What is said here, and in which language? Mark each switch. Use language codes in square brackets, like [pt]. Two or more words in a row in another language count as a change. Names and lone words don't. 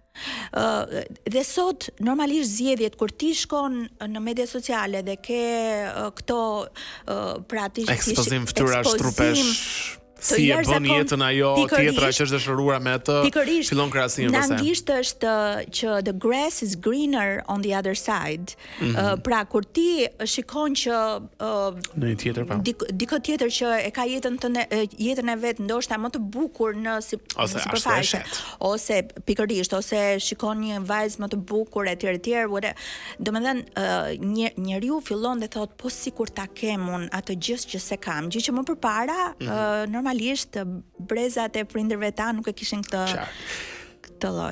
[sq] Dhe sot normalisht zgjedhjet kur ti shkon në media sociale dhe ke këto pra ti ekspozim fytyrash, trupesh, si e bën jetën ajo tjetra që është dëshiruar me atë, fillon krahasimi me sa. Në anglisht është që [en] the grass is greener on the other side. [sq] Pra kur ti shikon që në një tjetër pa. Dikë tjetër që e ka jetën e vet ndoshta më të bukur në sipërfaqe, ose pikërisht, ose shikon një vajzë më të bukur etj. Domethënë njeriu fillon dhe thot po sikur ta kem unë atë gjë që se kam, gjë që më përpara normalisht brezat e prindërve ta nuk e kishin këtë lloj.